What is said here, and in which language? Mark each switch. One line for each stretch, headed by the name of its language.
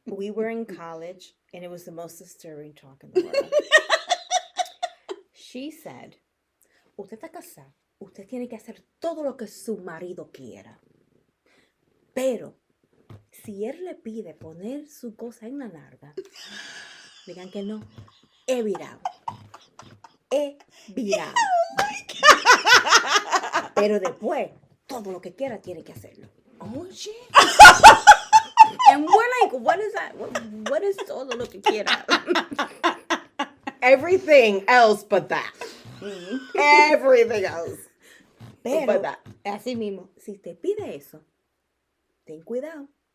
English: we were in college, and it was the most disturbing talk in the world.
Spanish: She said, usted está casado, usted tiene que hacer todo lo que su marido quiera. Pero, si él le pide poner su cosa en la narga, digan que no, he virado. He virado. Pero después, todo lo que quiera tiene que hacerlo.
English: Oh shit. And we're like, what is that? What is
Spanish: todo lo que quiera?
English: Everything else but that. Everything else.
Spanish: Pero,
English: But that.
Spanish: así mismo, si te pide eso, ten cuidado.